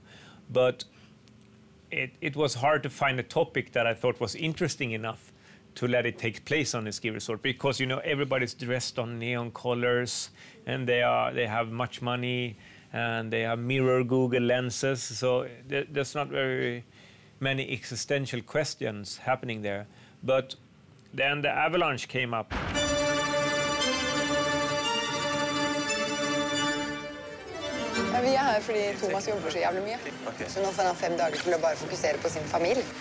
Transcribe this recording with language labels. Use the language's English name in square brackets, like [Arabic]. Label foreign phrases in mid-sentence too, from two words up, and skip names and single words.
[English] But it was hard to find a topic that I thought was interesting enough to let it take place on a ski resort, because, you know, everybody's dressed on neon colors, and they have much money, and they have mirror Google lenses, so there's not very many existential questions happening there. But then the avalanche came up. [Norwegian] Vi er her fordi Thomas jobber så jævlig mye. Så nå får han 5 dager til å bare fokusere på sin familie.